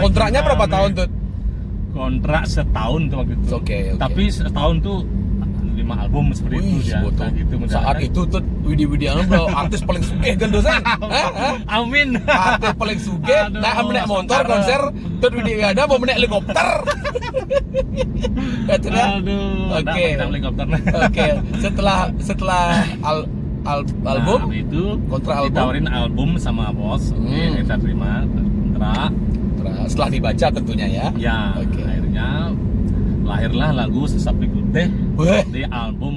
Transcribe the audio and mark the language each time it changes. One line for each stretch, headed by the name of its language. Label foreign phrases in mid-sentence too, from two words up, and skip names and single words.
Indonesian: kontraknya berapa tahun tuh? Kontrak setahun tuh waktu itu. Oke. Tapi setahun tuh 5 album seperti itu ya. Nah, gitu, saat itu tuh Widi Widiana bro, artis paling sugih kan dosen. Amin. Artis paling sugih. Nah, menek motor konser tuh Widi Widiana mau menek helikopter. Oke. Oke. Setelah album itu kontrak album ditawarin album sama bos. Oke, kita terima kontrak. Setelah dibaca tentunya ya. Ya. Oke. Akhirnya lahirlah lagu Sesapi Putih di album